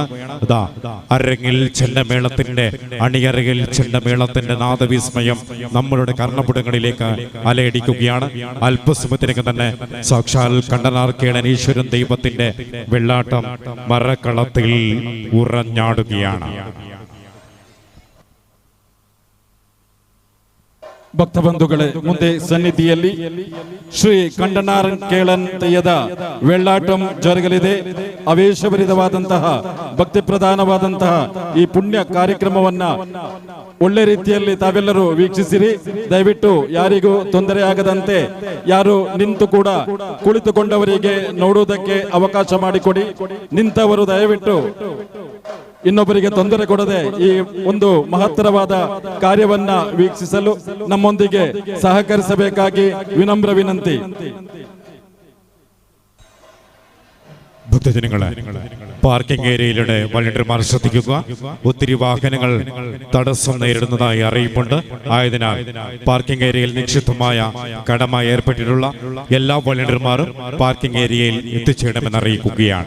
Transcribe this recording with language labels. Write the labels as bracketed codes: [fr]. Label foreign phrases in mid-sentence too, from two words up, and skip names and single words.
[ml] അതാ അരങ്ങിൽ ചെണ്ടമേളത്തിന്റെ അണിയറയിൽ ചെണ്ടമേളത്തിന്റെ നാദവിസ്മയം നമ്മളുടെ കർണപുടങ്ങളിലേക്ക് അലയടിക്കുകയാണ്. അല്പസമയത്തിനകം തന്നെ സാക്ഷാൽ കണ്ടനാറക്കളേശ്വരൻ ദൈവത്തിന്റെ വെള്ളാട്ടം കളത്തിൽ ഉറഞ്ഞാടുകയാണ്. [kn] ಭಕ್ತಬಂಧುಗಳೇ, ಮುಂದೆ ಸನ್ನಿಧಿಯಲ್ಲಿ ಶ್ರೀ ಕಂಡನಾರನ್ ಕೇಳನ್ ತೆಯ್ಯದ ವೆಳ್ಳಾಟಂ ಜರುಗಲಿದೆ. ಆವೇಶಭರಿತವಾದಂತಹ ಭಕ್ತಿ ಪ್ರಧಾನವಾದಂತಹ ಈ ಪುಣ್ಯ ಕಾರ್ಯಕ್ರಮವನ್ನ ಒಳ್ಳೆ ರೀತಿಯಲ್ಲಿ ತಾವೆಲ್ಲರೂ ವೀಕ್ಷಿಸಿರಿ. ದಯವಿಟ್ಟು ಯಾರಿಗೂ ತೊಂದರೆ ಆಗದಂತೆ ಯಾರು ನಿಂತು ಕೂಡ ಕುಳಿತುಕೊಂಡವರಿಗೆ ನೋಡುವುದಕ್ಕೆ ಅವಕಾಶ ಮಾಡಿಕೊಡಿ. ನಿಂತವರು ದಯವಿಟ್ಟು ಇನ್ನೊಬ್ಬರಿಗೆ ತೊಂದರೆ ಕೊಡದೆ ಈ ಒಂದು ಮಹತ್ತರವಾದ ಕಾರ್ಯವನ್ನ ವೀಕ್ಷಿಸಲು ನಮ್ಮೊಂದಿಗೆ ಸಹಕರಿಸಬೇಕಾಗಿ ವಿನಮ್ರ ವಿನಂತಿ. [ml] ഭക്തജനങ്ങളെ, പാർക്കിംഗ് ഏരിയയിലൂടെ വളണ്ടിയർമാർ ശ്രദ്ധിക്കുക. ഒത്തിരി വാഹനങ്ങൾ തടസ്സം നേരിടുന്നതായി അറിയിപ്പുണ്ട്. ആയതിനാൽ പാർക്കിംഗ് ഏരിയയിൽ നിക്ഷിപ്തമായ കടമ ഏർപ്പെട്ടിട്ടുള്ള എല്ലാ വളണ്ടിയർമാരും പാർക്കിംഗ് ഏരിയയിൽ എത്തിച്ചേരണമെന്ന് അറിയിക്കുകയാണ്.